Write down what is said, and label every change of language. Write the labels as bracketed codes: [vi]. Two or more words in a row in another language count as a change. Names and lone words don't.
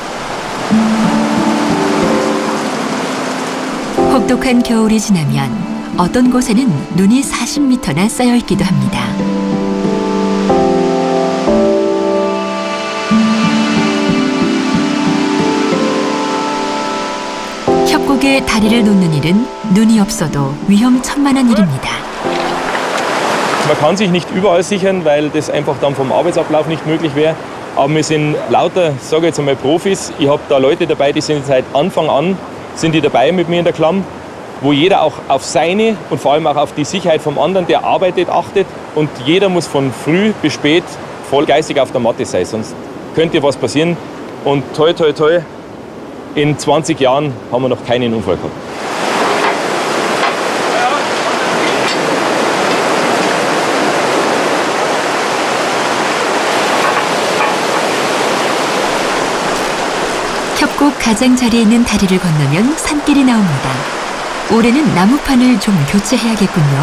[ko] 혹독한 겨울이 지나면 어떤 곳에는 눈이 40m나 쌓여 있기도 합니다. 협곡에 다리를 놓는 일은 눈이 없어도 위험천만한 일입니다. [de] Man kann sich nicht überall sichern, weil das einfach dann vom Arbeitsablauf nicht möglich wäre. Aber wir sind lauter, sage jetzt einmal Profis. Ich habe da Leute dabei, die sind seit Anfang an sind die dabei mit mir in der Klamm, wo jeder auch auf seine und vor allem auch auf die Sicherheit vom anderen, der arbeitet, achtet. Und jeder muss von früh bis spät voll geistig auf der Matte sein, sonst könnte was passieren. Und toi, toi, toi, in 20 Jahren haben wir noch keinen Unfall gehabt. [ko] 협곡 가장자리에 있는 다리를 건너면 산길이 나옵니다. 올해는 나무판을 좀 교체해야겠군요.